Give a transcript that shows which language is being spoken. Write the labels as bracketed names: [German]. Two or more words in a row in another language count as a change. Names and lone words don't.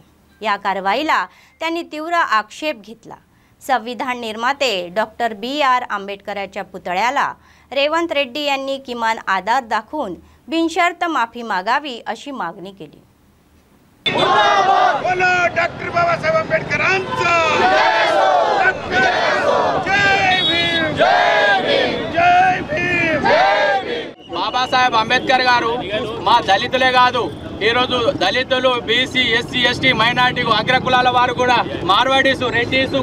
[Marathi] या कारवाईला त्यांनी तीव्र आक्षेप घेतला। संविधान निर्माते डॉक्टर BR आंबेडकरांच्या पुतळ्याला रेवंत रेड्डी यांनी किमान आदर दाखवून बिनशर्त माफी मागावी अशी मागणी केली। डॉक्टर बाबासाहेब आंबेडकरांचा [Telugu] బాబాసాహెబ్ అంబేద్కర్ గారు మా దళితులే కాదు, ఈరోజు దళితులు, బీసీ, ఎస్సీ, ఎస్టీ, మైనార్టీ, అగ్రకులాల వారు కూడా, మార్వాడీసు, రెడ్డీసు,